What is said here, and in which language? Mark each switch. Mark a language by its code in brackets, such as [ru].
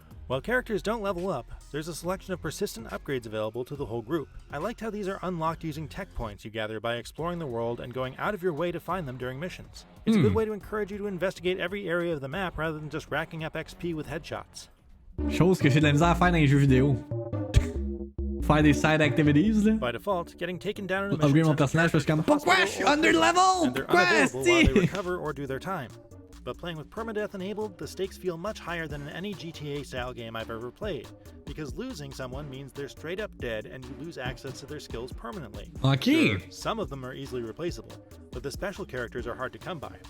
[en] While characters don't level up, there's a selection of persistent upgrades available to the whole group. I liked how these are unlocked using tech points you gather by exploring the world and going out of your way to find them during missions. It's a good way to encourage you to investigate every area of the map rather than just racking up XP with headshots. [fr] Chose que j'ai de la misère à faire dans les jeux vidéo. Faire des [en] side activities [fr] là. [en] By default, getting taken down in a [fr] upgrade mon personnage parce que comme pourquoi je suis [en] under level? And they're unavailable while they recover or do their time. But playing with permadeath enabled, the stakes feel much higher than in any GTA-style game I've ever played, because losing someone means they're straight up dead and you lose access to their skills permanently. Okay. Sure, some of them are easily replaceable, but the special characters are hard to come by.